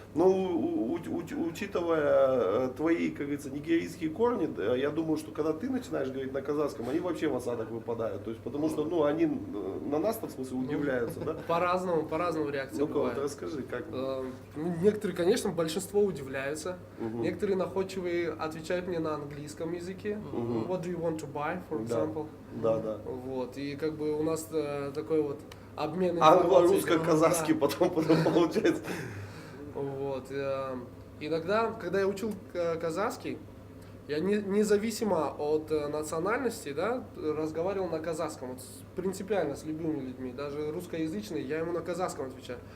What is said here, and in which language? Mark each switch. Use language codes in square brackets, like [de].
[ru] Но учитывая твои, как говорится, нигерийские корни, я думаю, что когда ты начинаешь говорить на казахском, они вообще в осадок выпадают, то есть, потому что, ну, они на нас-то, в смысле, удивляются, да. По-разному реакции Ну-ка, вот бывает. расскажи, как. Ну, некоторые, конечно, большинство удивляются. Некоторые находчивые отвечают мне на английском языке. [en] What do you want to buy, for example? [ru] Да. Вот. И как бы у нас такой вот обмен информацией. Англо-русско-казахский потом получается. Вот. Иногда, когда я учил казахский, я независимо от национальности, да, разговаривал на казахском, вот, принципиально с любыми людьми, даже русскоязычные, я ему на казахском отвечаю.